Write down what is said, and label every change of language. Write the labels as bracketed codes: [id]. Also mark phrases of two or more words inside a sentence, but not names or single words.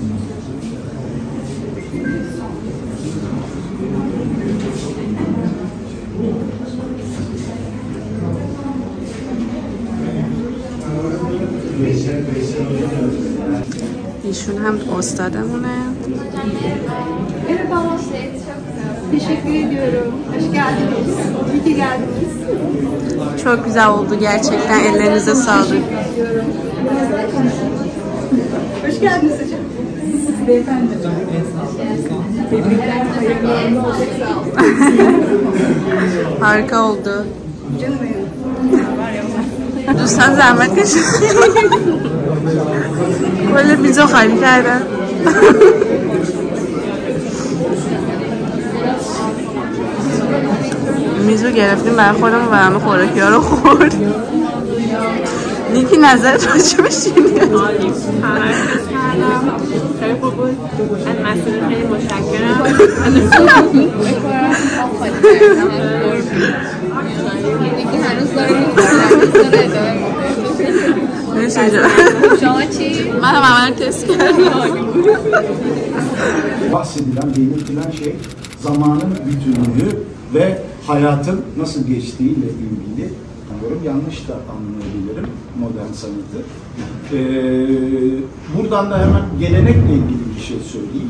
[fa] ایشون هم استادمونه. [tr] Teşekkür ediyorum. Hoş geldiniz. İyi ki geldiniz. Çok güzel oldu gerçekten. Ellerinize sağlık. Hoş geldiniz hocam. Siz beyefendi. Tebrikler. Hayırlı olacak. Sağ olun. Harika oldu. Canım benim. [fa] دوستان زحمت کشید. کل میزو خالی کردن. میزو گرفتیم برای خودمون و همه خوراکی ها رو خورد. نیکی نظرت راجبش چیه؟ خیلی خوب بود. از مسئول خیلی متشکرم. هنوز داره شما چی؟ من هم عمل تست کردم. [tr] Bahsedilen, belirtilen şey zamanın bütünlüğü ve hayatın nasıl geçtiğiyle ilgili. Yanlış da anlayabilirim modern sanatı. Buradan da hemen gelenekle ilgili bir şey söyleyeyim.